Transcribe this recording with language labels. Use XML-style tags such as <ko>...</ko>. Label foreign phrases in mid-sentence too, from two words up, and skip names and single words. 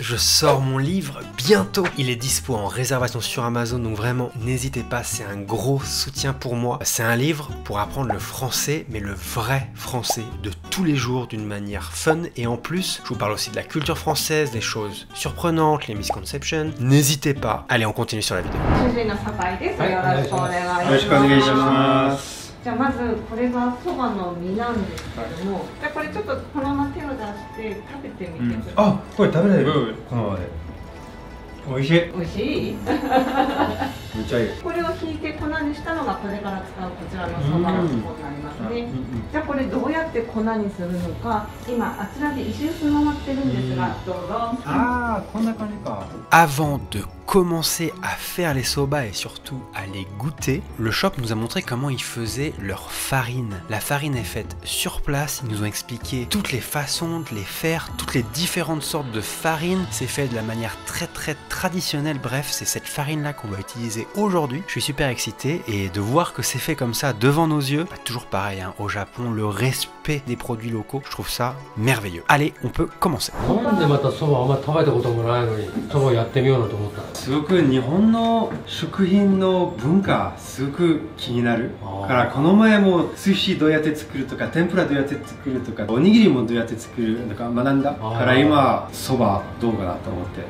<fr>Je sors mon livre bientôt. Il est dispo en réservation sur Amazon, donc vraiment n'hésitez pas, c'est un gros soutien pour moi. C'est un livre pour apprendre le français, mais le vrai français de tous les jours d'une manière fun. Et en plus, je vous parle aussi de la culture française, des choses surprenantes, les misconceptions. N'hésitez pas. Allez, on continue sur la vidéo.</fr> <ja>じゃあまずこれがそばの実なんですけども、じゃあこれちょっとこのまま手を出して食べてみてください。あ、これ食べられる？このままで。美味しい。美味しい？めっちゃいい。これをひいて粉にしたのがこれから使うこちらのそばの粉になりますね。じゃあこれどうやって粉にするのか、今あちらで石臼回ってるんですが、どうぞ。ああ、こんな感じか。</ja> <fr>Avant de commencer à faire les soba et surtout à les goûter, le shop nous a montré comment ils faisaient leur farine. La farine est faite sur place, ils nous ont expliqué toutes les façons de les faire, toutes les différentes sortes de farine. C'est fait de la manière très traditionnelle, bref, c'est cette farine là qu'on va utiliser aujourd'hui. Je suis super excité et de voir que c'est fait comme ça devant nos yeux, bah, toujours pareil hein, au Japon, le respect des produits locaux, je trouve ça merveilleux. Allez, on peut commencer.</fr> <ja>すごく日本の食品の文化すごく気になるからこの前も寿司どうやって作るとか天ぷらどうやって作るとかおにぎりもどうやって作るとか学んだから今そばどうかなと思って。</ja>